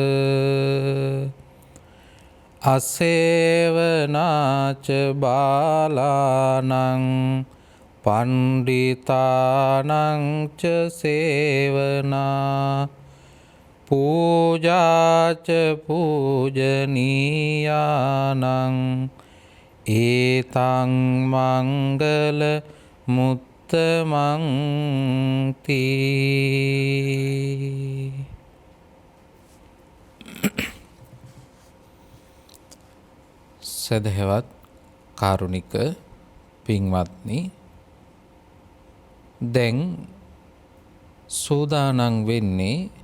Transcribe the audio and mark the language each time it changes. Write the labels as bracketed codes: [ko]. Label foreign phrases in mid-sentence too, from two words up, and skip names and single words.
[pi] අසේවනාච බාලානං පණ්ඩිතානං ච සේවනා පූජාච පූජනීයානං ඒතං මංගල මුත්තමං තී. [si] සදහවත් කාරුණික පින්වත්නි, දැන් සූදානම් වෙන්නේ